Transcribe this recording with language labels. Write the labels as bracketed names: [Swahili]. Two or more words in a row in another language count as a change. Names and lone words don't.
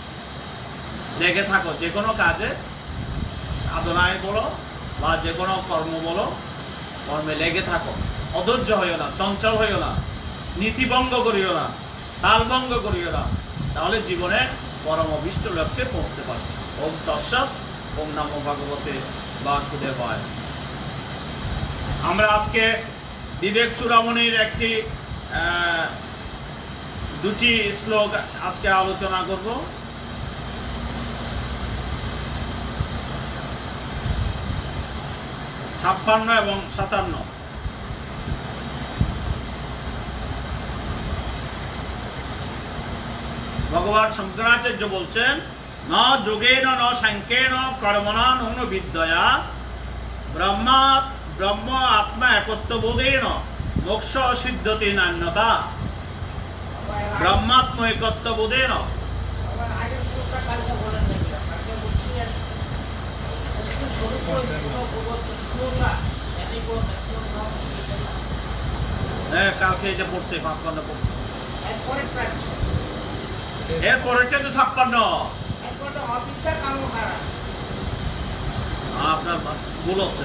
[Bangla] লেগে থাকো, যে কোনো কাজে, সাধনায় বলো বা যে কোনো কর্ম বলো, কর্মে লেগে থাকো, অধৈর্য হইও না, চঞ্চল হইও না, নীতিভঙ্গ করিও না, তালভঙ্গ করিও না, তাহলে জীবনে পরম অভিষ্ট লক্ষ্যে পৌঁছতে পারবে। [Sanskrit] ওম তৎসৎ। ওম নমো ভগবতে বাসুদেবায়। [Bangla] আমরা আজকে বিবেক চূড়ামণির দুটি শ্লোক আজকে আলোচনা করব। ছাপ্পান্ন এবং 57। ভগবান শঙ্করাচার্য বলছেন, [Sanskrit] ন যোগেন ন সাংখ্যেন কর্মণা নূন বিদ্যয়া ব্রহ্ম আত্মা একত্ববোধেন মোক্ষ সিদ্ধতি নান্যতা। ব্রহ্মাত্ম একত্ববোধেন। [Bangla] কালকে এটা পড়ছে, 55 পড়ছে, এরপরেরটা তো 56। আপনার ভুল হচ্ছে।